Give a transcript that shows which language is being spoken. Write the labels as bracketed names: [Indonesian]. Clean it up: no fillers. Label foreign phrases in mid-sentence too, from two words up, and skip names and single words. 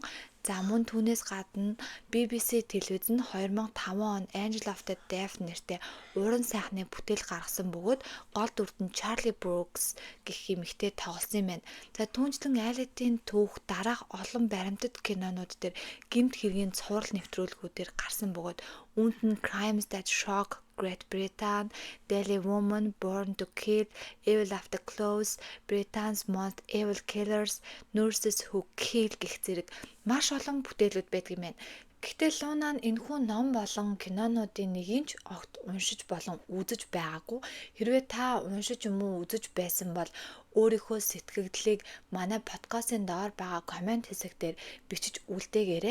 [Mongolian] За мөн түүнээс гадна BBC телевиз нь 2005 он Angel of the Deaf нэртэй уран сайхны бүтээл гаргасан бөгөөд гол дүрт нь Charlie Brooks гэх эмэгтэй тоглосон юм байна. За түүнчлэн Elliott-ийн түүх дараах олон баримтат кинонууд дээр гэмт хэргийн цуврал нэвтрүүлгүүдээр гарсан бөгөөд үүнд нь Crimes That Shock Great Britain, Deadly Woman, Born to Kill, Evil Afterclothes, Britain's Most Evil Killers, Nurses Who Kill гэх зэрэг маш олон бүтээлүүд байдаг юм байна. Гэхдээ Луна нь энэхүү ном болон кинонуудын нэгийг ч огт уншиж болон үзэж байгаагүй. Хэрвээ та уншиж юм уу үзэж байсан бол өөрийнхөө сэтгэгдлийг манай подкастын доор байгаа комент хэсэгтэр бичиж үлдээгээрэй.